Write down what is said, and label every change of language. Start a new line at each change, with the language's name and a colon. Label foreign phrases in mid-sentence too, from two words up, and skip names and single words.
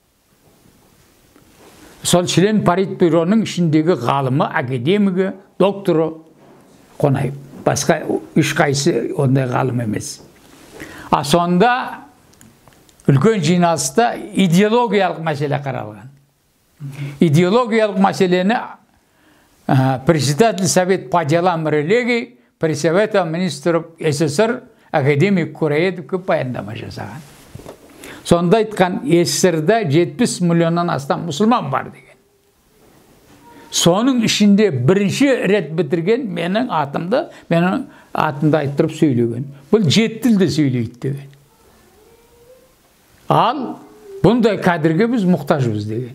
Kazakh: Сол
Russian: член политбюроның
Kazakh: ішіндегі ғалымы, академигі, докторы Қонаев. Басқа ешқайсы ондай ғалым емес. Сонда үлкен жиналыста идеологиялық мәселе қаралған. Идеологиялық мәселені
Russian: председатель Совет по делам религий при Совете министров СССР
Kazakh: академик Кураедов баяндама жасаған. Сонда айтқан, СССРда 70 миллионнан астам мұсылман бар деген. Соның ішінде бірінші рет бітірген менің атымды айттырып сөйлеген. Бұл 7 тілде сөйлейді деген. Ал бұндай кадрге біз мұқтажбыз деген.